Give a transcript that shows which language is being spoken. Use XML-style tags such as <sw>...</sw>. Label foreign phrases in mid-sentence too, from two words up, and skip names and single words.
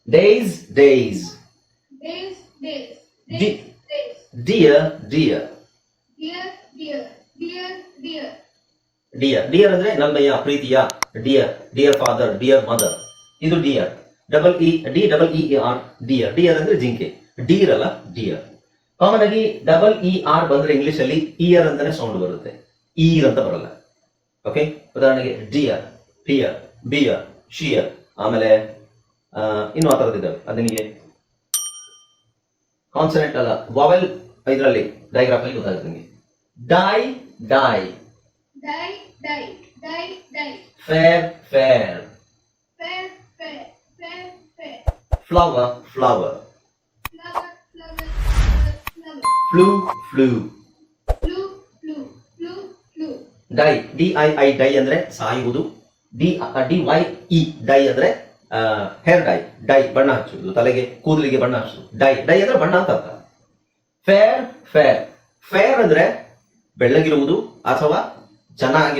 <en>Days, days. Days, days. De- Days, days. Dear, dear. Dear, dear. Dear, dear.</en> <kn>ಡಿಯರ್ ಡಿಯರ್ ಅಂದ್ರೆ ನನ್ನಯ್ಯ ಪ್ರೀತಿಯ ಡಿಯರ್</kn> <en>dear father dear mother</en> <kn>ಇದು ಡಿಯರ್ DEER ಡಿಯರ್ ಡಿಯರ್ ಅಂದ್ರೆ ಜಿಂಕೆ ಡೀರ್ ಅಲ್ಲ ಡಿಯರ್. ಕಾಮನ್ ಆಗಿ ER ಬಂದ್ರೆ ಇಂಗ್ಲಿಷ್ ಅಲ್ಲಿ ಇಯರ್ ಅಂತಾನೆ ಸೌಂಡ್ ಬರುತ್ತೆ, ಈರ್ ಅಂತ ಬರಲ್ಲ. ಓಕೆ, ಉದಾಹರಣೆಗೆ</kn> <en>dear, pear, beer, shear,</en> <kn>ಆಮೇಲೆ ಇನ್ನು ಆ ಥರದ್ದಿದ್ದಾವೆ. ಅದು ನಿಮಗೆ ಕಾನ್ಸನೆಂಟ್ ಅಲ್ಲ, ವಾವೆಲ್ ಇದರಲ್ಲಿ ಡೈಗ್ರಾಫ್ ಅಲ್ಲಿ ಗೊತ್ತಾಗುತ್ತೆ ನಿಮಗೆ. ಡೈ ಡೈ.</kn> <en>Die, die. Die, die. Fair, fair. Fair, fair. Fair, fair. Flower, flower. Flower, flower, flower, flower. Flu, flu. Flu, flu, flu, flu.</en> <kn>ಡೈ DII ಡೈ ಅಂದ್ರೆ ಸಾಯುವುದು. DYE ಡೈ ಅಂದ್ರೆ</kn> <en>hair dye,</en> <kn>ಡೈ ಬಣ್ಣ ಹಚ್ಚುವುದು, ತಲೆಗೆ ಕೂದಲಿಗೆ ಬಣ್ಣ ಹಚ್ಚುವುದು. ಡೈ ಡೈ ಅಂದ್ರೆ ಬಣ್ಣ ಅಂತ ಅರ್ಥ. ಫೇರ್, ಫೇರ್. ಫೇರ್ ಅಂದ್ರೆ ಬೆಳ್ಳಗಿರುವುದು ಅಥವಾ ಚೆನ್ನಾಗಿ.</kn>